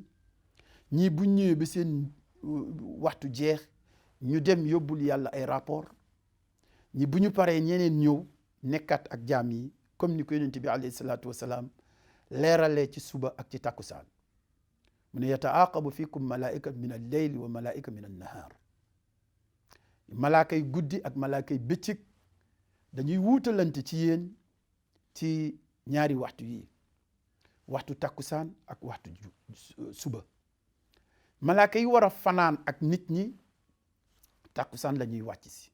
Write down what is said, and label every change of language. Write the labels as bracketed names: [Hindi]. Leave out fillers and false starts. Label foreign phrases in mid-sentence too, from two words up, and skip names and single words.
[Wolof] ñii bu ñëwee ba seen waxtu jeex ñu dem yóbbul yàlla ay rapport. ñi bu ñu paree ñeneen ñëw nekkat ak jaam yi comme ni ko yonent bi [Arabic] عليه الصلاة والسلام [Wolof] leeralee ci suba ak ci takkusaan. mu ne [Arabic] يتعاقبون فيكم ملائكة من الليل وملائكة من النهار. [Wolof] malaakay guddi ak malaakay bëccëg dañuy wuutalante ci yéen ci ñaari waxtu yi, waxtu takkusaan ak waxtu suba. malaaka yi war a fanaan ak nit ñi takkusaan la ñuy wàcc si.